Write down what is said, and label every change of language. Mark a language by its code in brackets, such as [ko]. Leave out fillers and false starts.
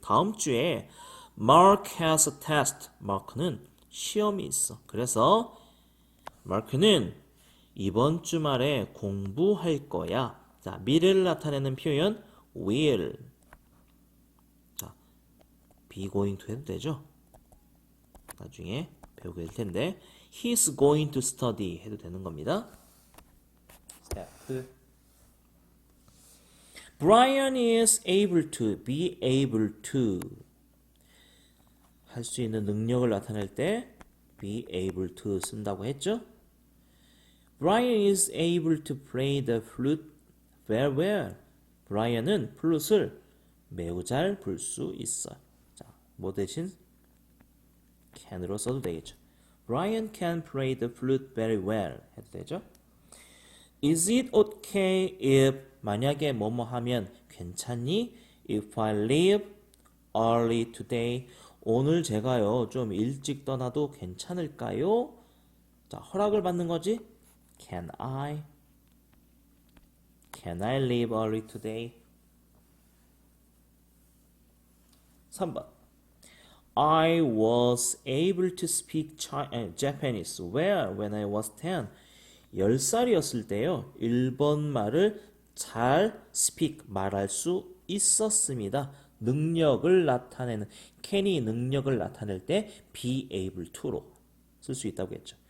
[ko] 다음 주에 [en] Mark has a test. [ko] 마크는 시험이 있어. 그래서 마크는 이번 주말에 공부할 거야. 자, 미래를 나타내는 표현 will. 자, [en] be going to [ko] 해도 되죠? 나중에 배우게 될 텐데 [en] he's going to study [ko] 해도 되는 겁니다. [en] Brian is able to, be able to [ko] 할 수 있는 능력을 나타낼 때 [en] be able to [ko] 쓴다고 했죠? [en] Brian is able to play the flute very well. [ko] 브라이언은 플룻을 매우 잘 불 수 있어. 자, 뭐 대신 can으로 써도 되겠죠. [en] Brian can play the flute very well [ko] 해도 되죠. [en] Is it okay if [ko] 만약에 뭐뭐 하면 괜찮니? [en] If I leave early today [ko] 오늘 제가요 좀 일찍 떠나도 괜찮을까요? 자, 허락을 받는 거지. [en] Can I leave early today? [ko] 3번. [en] I was able to speak Japanese well when I was 10. [ko] 10살이었을 때요. 일본말을 잘 말할 수 있었습니다. 능력을 나타내는 can이 능력을 나타낼 때 [en] be able to [ko] 로 쓸 수 있다고 했죠.